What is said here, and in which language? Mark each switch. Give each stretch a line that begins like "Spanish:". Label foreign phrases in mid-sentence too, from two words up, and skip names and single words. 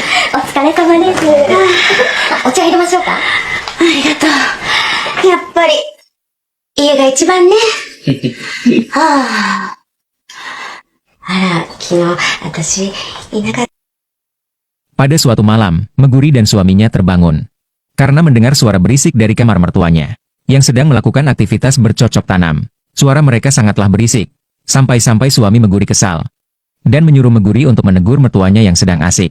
Japanese: お疲れ様です。お茶入れましょうか。ありがとう。やっぱり、家が一番ね。はあ。あら、昨日、私、いなかった。
Indonesian: Pada suatu malam, Meguri dan suaminya terbangun. Karena mendengar suara berisik dari kamar mertuanya, yang sedang melakukan aktivitas bercocok tanam. Suara mereka sangatlah berisik, sampai-sampai suami Meguri kesal. Dan menyuruh Meguri untuk menegur mertuanya yang sedang asik.